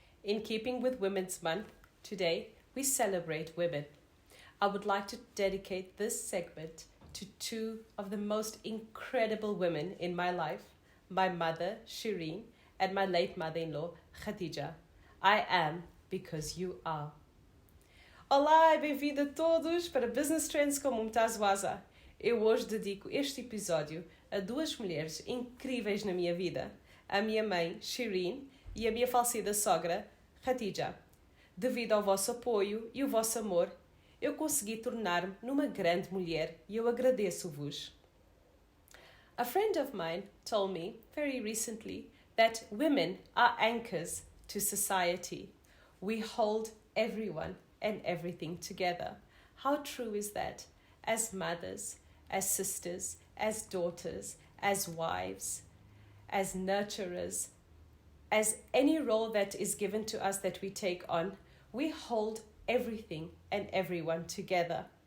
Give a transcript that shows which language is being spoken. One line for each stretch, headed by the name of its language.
English: In keeping with Women's Month, today we celebrate women. I would like to dedicate this segment to two of the most incredible women in my life, my mother, Shireen, and my late mother-in-law, Khadija. I am because you are.
Portuguese: Olá e bem-vindo a todos para Business Trends com Mumtaz Wazar. Eu hoje dedico este episódio a duas mulheres incríveis na minha vida, a minha mãe, Shireen, e a minha falecida sogra, Khadija. Devido ao vosso apoio e o vosso amor, eu consegui tornar-me numa grande mulher e eu agradeço-vos.
English: A friend of mine told me very recently that women are anchors to society. We hold everyone and everything together. How true is that? As mothers, as sisters, as daughters, as wives, as nurturers, as any role that is given to us that we take on, we hold everything and everyone together.